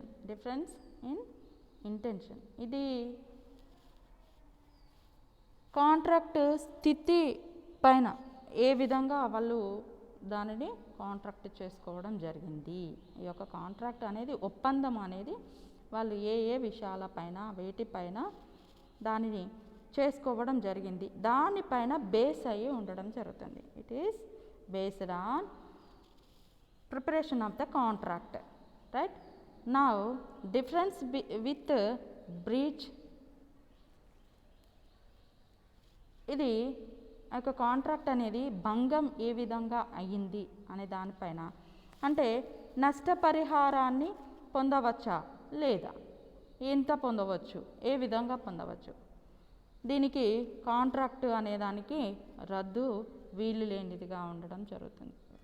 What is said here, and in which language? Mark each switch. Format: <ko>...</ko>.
<en>difference in intention</en> <te>ఇది contract స్థితి పైన ఏ విధంగా వాళ్ళు దానిని కాంట్రాక్ట్ చేసుకోవడం జరిగింది. ఈ యొక్క కాంట్రాక్ట్ అనేది, ఒప్పందం అనేది వాళ్ళు ఏ విషయాలపైన వేటిపైన దానిని చేసుకోవడం జరిగింది, దానిపైన బేస్ అయ్యి ఉండడం జరుగుతుంది.</te> <en>It is based on preparation of the contract, right? Now difference with breach.</en> <te>ఇది ఆ యొక్క కాంట్రాక్ట్ అనేది భంగం ఏ విధంగా అయ్యింది అనే దానిపైన, అంటే నష్టపరిహారాన్ని పొందవచ్చా లేదా, ఎంత పొందవచ్చు, ఏ విధంగా పొందవచ్చు, దీనికి కాంట్రాక్ట్ అనేదానికి రద్దు వీలు లేనిదిగా ఉండడం జరుగుతుంది.</te>